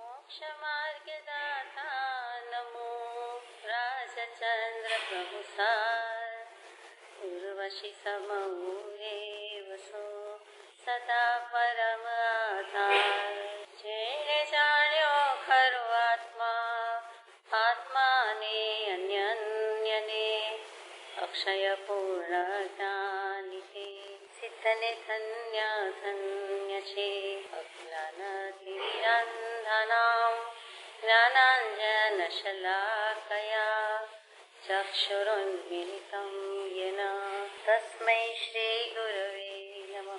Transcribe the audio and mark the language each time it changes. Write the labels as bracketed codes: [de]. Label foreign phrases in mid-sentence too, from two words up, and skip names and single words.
[hi] मोक्षमार्गदाता नमो राजचन्द्र प्रभुसार उर्वशी समूहे वसो सदा परम आधार [gu] જેણે જાણ્યો ખરો આત્માને અન્યને અક્ષય પૂર્ણ જ્ઞાનિતે સિદ્ધને ધન્ય ધન્ય છે [sa] અજ્ઞાનતિમિરાંધનાં જ્ઞાનાંજન શલાકયા ચક્ષુરુન્મિલિतं યેન તસ્મૈ શ્રી ગુરવે નમઃ.